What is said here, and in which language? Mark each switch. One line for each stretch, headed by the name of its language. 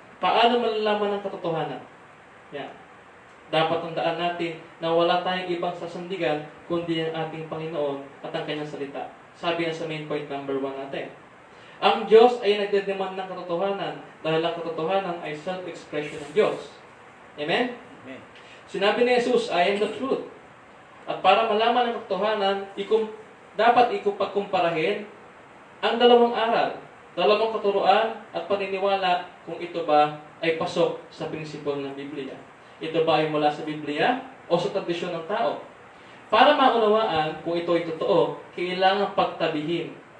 Filipino: Paano malalaman ang katotohanan? Yan. Dapat tandaan natin na wala tayong ibang sasandigan kundi ang ating Panginoon at ang kanyang salita. Sabi yan sa main point number 1 natin. Ang Diyos ay nagdedemand ng katotohanan dahil ang katotohanan ay self-expression ng Diyos. Amen? Amen. Sinabi ni
English: Jesus, I am the truth.
Filipino: At para malaman ang katotohanan, dapat pagkumparahin ang dalawang aral, dalawang katuruan at paniniwala kung ito ba ay pasok sa prinsipyo ng Biblia. Ito ba ay mula sa Biblia o sa tradisyon ng tao? Para maunawaan kung ito ay totoo, kailangan pagtabihin.